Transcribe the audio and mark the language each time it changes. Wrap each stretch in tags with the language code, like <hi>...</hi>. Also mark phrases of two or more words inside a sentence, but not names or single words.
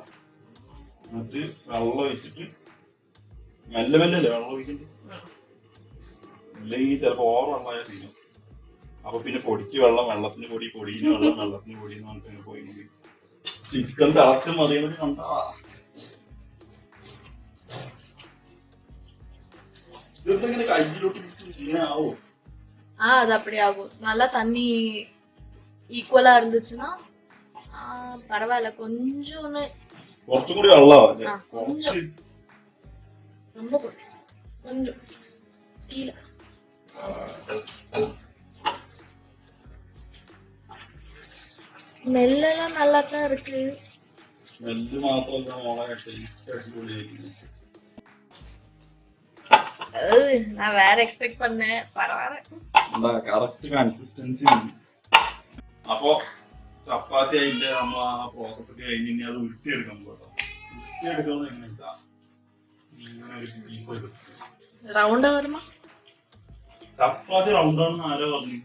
<ml>എന്നിട്ട് വെള്ളം ഒഴിച്ചിട്ട് മെല്ലെ മെല്ലല്ലേ വെള്ളം ഒഴിക്കണ്ടേ, ഇല്ലെങ്കിൽ ചിലപ്പോ ഓവർ വെള്ളമായ തീരും. അപ്പൊ പിന്നെ പൊടിക്ക് വെള്ളം, വെള്ളത്തിന് പൊടി, പൊടിന് വെള്ളം, വെള്ളത്തിന് പൊടി എന്ന് പറഞ്ഞിട്ട് പോയി ചിക്കൻ തിളച്ച് മറിയണത് കണ്ടാ. ഇതെന്തെങ്ങനെ കയ്യിലോട്ട് ഇങ്ങനെ ആവോ?</ml> <ta>அது அப்படி ஆகும். நல்லா தண்ணி ஈக்குவலா இருந்துச்சுன்னா பரவாயில்ல. கொஞ்சம்</ta> <ml>കുറച്ചും കൂടി വെള്ളമാവല്ലേ?</ml> <ta>ரொம்ப கொஞ்சம் கீழே. ஸ்மெல்லாம் நல்லா தான் இருக்கு.</ta> <ml>സ്മെല്ല് മാത്രമല്ല മോളെ, ടേസ്റ്റ് അടിപൊളിയായിരിക്കും.</ml> <ta>நான் வேற எக்ஸ்பெக்ட் பண்ணேன், பரவாயில்ல.</ta> <en>correct consistency.</en> <ml>അപ്പൊ ചപ്പാത്തി അതിന്റെ നമ്മൾ ആ പ്രോസസ് ഒക്കെ കഴിഞ്ഞ് ഇനി അത് ഉരുട്ടിയെടുക്കാൻ പോട്ടോ. ഉരുട്ടിയെടുക്കുന്നത് എങ്ങനെ വെച്ചാ ഇങ്ങനെ ഒരു പീസ് എടുക്കും. റൗണ്ട് വരുമ്പോ ചപ്പാത്തി റൗണ്ട് ആണെന്ന് ആരോ പറഞ്ഞു.</ml>